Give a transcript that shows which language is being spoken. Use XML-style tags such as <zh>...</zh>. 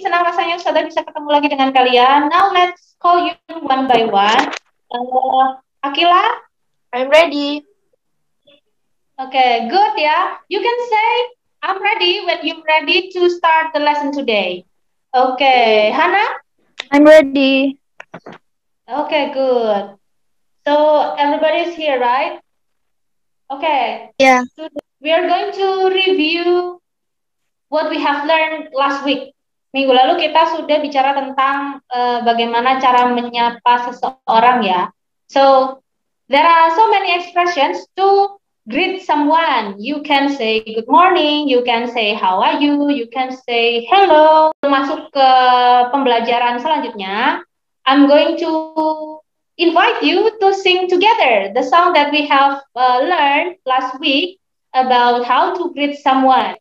<id>Senang rasanya Ustazah bisa ketemu lagi dengan kalian.</id> <en>Now let's call you one by one. Akila? I'm ready. Okay, good ya. You can say I'm ready when you're ready to start the lesson today. Okay, Hana? I'm ready. Okay, good. So everybody's here, right? Okay. Yeah. We are going to review what we have learned last week.</en> <id>Minggu lalu kita sudah bicara tentang bagaimana cara menyapa seseorang ya.</id> <en>So there are so many expressions to greet someone. You can say good morning, you can say how are you can say hello.</en> <id>Masuk ke pembelajaran selanjutnya,</id> <en>I'm going to invite you to sing together the song that we have learned last week about how to greet someone.</en>